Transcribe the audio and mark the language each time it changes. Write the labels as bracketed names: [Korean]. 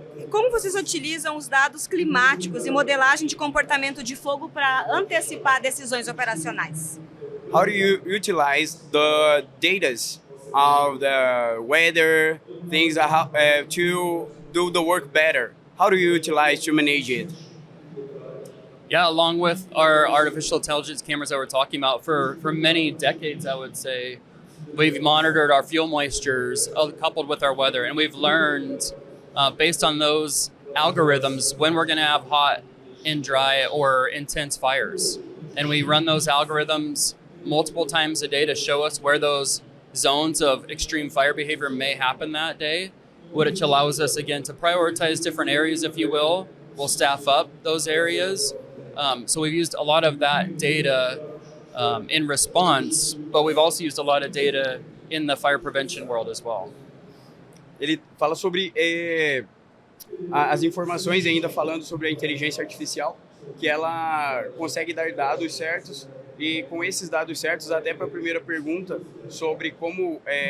[Portuguese] Como vocês utilizam os dados climáticos e modelagem de comportamento de fogo para antecipar decisões operacionais? [English] How do you utilize the data of the weather, things to do the work better? How do you utilize to manage it? Yeah, along with our artificial intelligence cameras that we're talking about, for many decades, I would say, we've monitored our fuel moistures coupled with our weather, and we've learned based on those algorithms when we're going to have hot and dry or intense fires. And we run those algorithms multiple times a day to show us where those zones of extreme fire behavior may happen that day, which allows us, again, to prioritize different areas, if you will. We'll staff up those areas. So we've used a lot of that data in response, but we've also used a lot of data in the fire prevention world as well. [Portuguese] Ele fala sobre as informações, ainda falando sobre a inteligência artificial, que ela consegue dar dados certos, e com esses dados certos, até para a primeira pergunta sobre como